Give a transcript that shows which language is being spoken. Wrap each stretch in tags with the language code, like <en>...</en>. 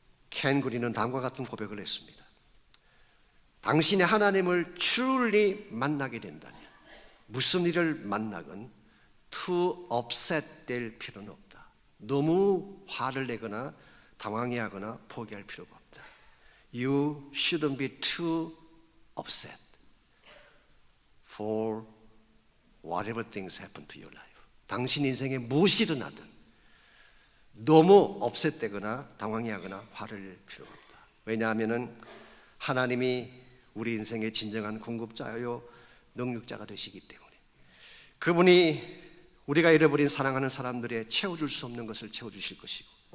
<ko>켄 그린은 다음과 같은 고백을 했습니다. 당신이 하나님을 truly 만나게 된다면 무슨 일을 만나건</ko> <en>too upset</en> <ko>될 필요는 없다. 너무 화를 내거나 당황해하거나 포기할 필요가 없다.</ko> <en>You shouldn't be too upset for whatever things happen to your life.</en> <ko>당신 인생에 무엇이 일어나든 너무 업셋되거나 당황해하거나 화를 낼 필요가 없다. 왜냐하면 하나님이 우리 인생의 진정한 공급자요 능력자가 되시기 때문에 그분이 우리가 잃어버린 사랑하는 사람들의 채워줄 수 없는 것을 채워주실 것이고</ko>